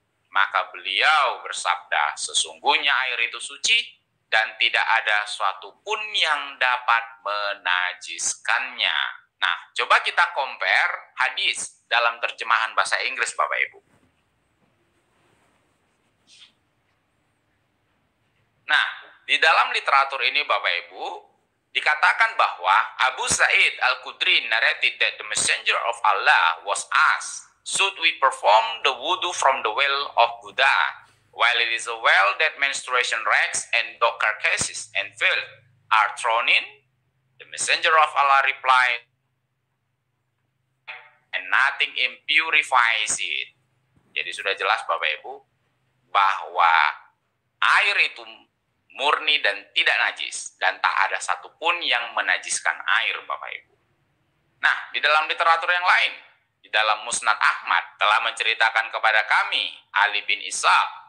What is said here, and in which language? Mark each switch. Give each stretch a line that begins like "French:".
Indonesian: Maka beliau bersabda, sesungguhnya air itu suci dan tidak ada suatu pun yang dapat menajiskannya. Nah, coba kita compare hadis dalam terjemahan bahasa Inggris, Bapak Ibu. Nah, di dalam literatur ini, Bapak Ibu, dikatakan bahwa
English: Abu Sa'id Al-Khudri narrated that the messenger of Allah was asked, should we perform the wudu from the well of Buddha, while it is a well that menstruation rags and dog carcasses and filth are thrown in? The messenger of Allah replied, and nothing impurifies it.
Indonesian: Jadi sudah jelas Bapak Ibu bahwa air itu murni dan tidak najis, dan tak ada satupun yang menajiskan air, Bapak Ibu. Nah, di dalam literatur yang lain, di dalam Musnad Ahmad telah menceritakan kepada kami, Ali bin Ishaq